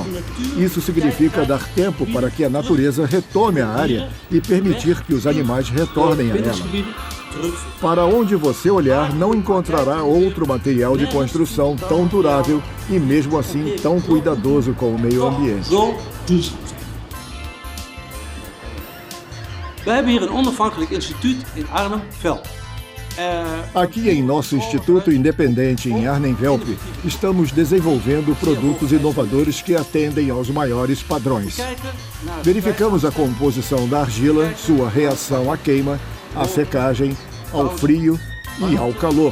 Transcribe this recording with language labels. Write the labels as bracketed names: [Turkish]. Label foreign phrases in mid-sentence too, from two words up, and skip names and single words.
[Portuguese] Isso significa dar tempo para que a natureza retome a área e permitir que os animais retornem a ela. Para onde você olhar, não encontrará outro material de construção tão durável e, mesmo assim, tão cuidadoso com o meio ambiente. [Dutch] We hebben hier een onafhankelijk instituut in Arnhem-Velp. [Portuguese] Aqui em nosso Instituto Independente em Arnhem-Velp, estamos desenvolvendo produtos inovadores que atendem aos maiores padrões. Verificamos a composição da argila, sua reação à queima, à secagem, ao frio e ao calor.